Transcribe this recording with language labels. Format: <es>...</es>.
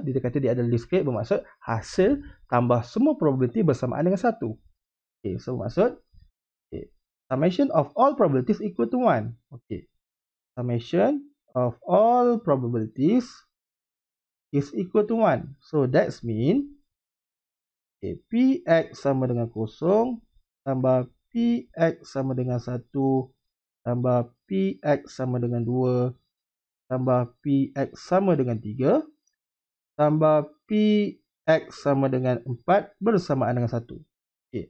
<ms>Dia kata dia adalah discrete, bermaksud hasil tambah semua probability bersamaan dengan 1.</ms> <en>Okay, so</en> <ms>bermaksud</ms> <en>summation of all probabilities equal to 1. Okay, summation of all probabilities is equal to 1. So that's mean</en> <ms>Px sama dengan 0 tambah Px sama dengan 1 tambah Px sama dengan 2 tambah Px sama dengan 3 tambah Px sama dengan 4 bersamaan dengan 1. Okay.</ms>